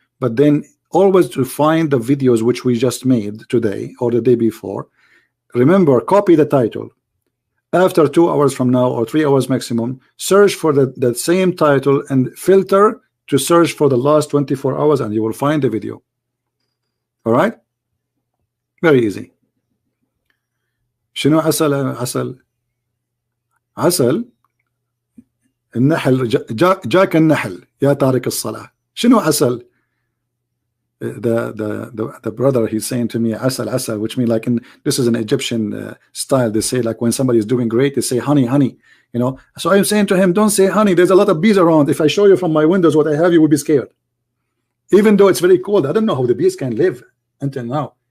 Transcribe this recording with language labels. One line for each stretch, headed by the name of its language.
English: But then always to find the videos which we just made today or the day before, remember, copy the title. After 2 hours from now, or 3 hours maximum, search for the same title and filter to search for the last 24 hours, and you will find the video. All right, very easy.
Arabic: شنو عسل النحل جاك النحل يا تارك الصلاة. شنو عسل?
English: The brother, he's saying to me asal, which means like this is an Egyptian style. They say like when somebody is doing great, they say honey, you know. So I'm saying to him, don't say honey, there's a lot of bees around. If I show you from my windows what I have, you will be scared. Even though it's very cold, I don't know how the bees can live until now.